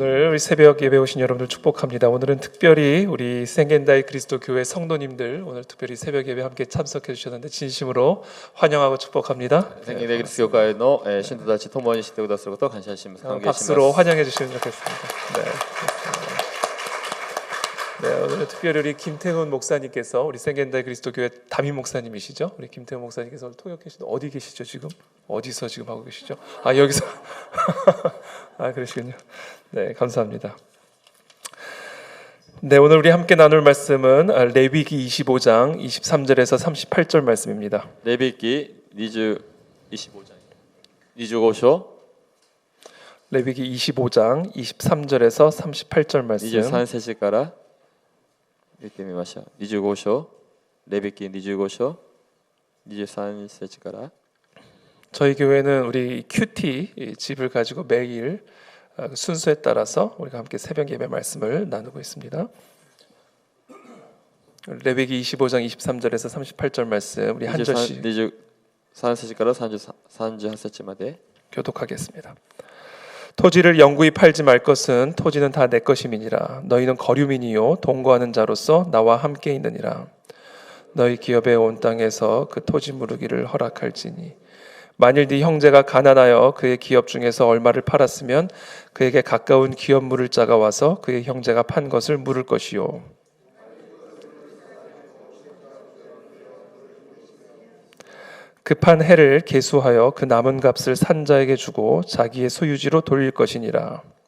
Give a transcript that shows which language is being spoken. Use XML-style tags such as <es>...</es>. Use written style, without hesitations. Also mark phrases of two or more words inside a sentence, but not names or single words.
<ko>우리 새벽 예배 오신 여러분들 축복합니다. 오늘은 특별히 우리 생겐다이 그리스도 교회 성도님들 오늘 특별히 새벽 예배 함께 참석해 주셨는데 진심으로 환영하고 축복합니다.</ko> <ja>宣言でキリスト教会の信徒たちと共にしてくださることを感謝します。歓迎します。</ja> <ko>박수로 환영해 주시면 좋겠습니다. 네, 오늘 특별히 우리 김태훈 목사님께서 우리 생겐다이 그리스도 교회 담임 목사님이시죠? 우리 김태훈 목사님께서 오늘 통역하시는 어디 계시죠 지금? 어디서 지금 하고 계시죠? 아 여기서 아 그러시군요. 네, 감사합니다. 네, 오늘 우리 함께 나눌 말씀은 레위기 25장 23절에서 38절 말씀입니다.</ko> <ja>レビ記25章 25章</ja> <ko>레위기 25장 23절에서 38절 말씀.</ko> <ja>23 節から見てみましょう。25章レビ記25章23節から</ja> <ko>저희 교회는 우리 큐티 집을 가지고 매일 순서에 따라서 우리가 함께 새벽 예배 말씀을 나누고 있습니다. 레위기 25장 23절에서 38절 말씀 우리 한 절씩</ko> <ja>23 節から38節まで</ja> <ko>교독하겠습니다. 토지를 영구히 팔지 말 것은 토지는 다 내 것임이니라. 너희는 거류민이요 동거하는 자로서 나와 함께 있느니라. 너희 기업에 온 땅에서 그 토지 무르기를 허락할지니 만일 네 형제가 가난하여 그의 기업 중에서 얼마를 팔았으면 그에게 가까운 기업 물을 자가 와서 그의 형제가 판 것을 물을 것이요 급한 해를 계수하여 그 남은 값을 산 자에게 주고 자기의 소유지로 돌릴 것이니라.</ko>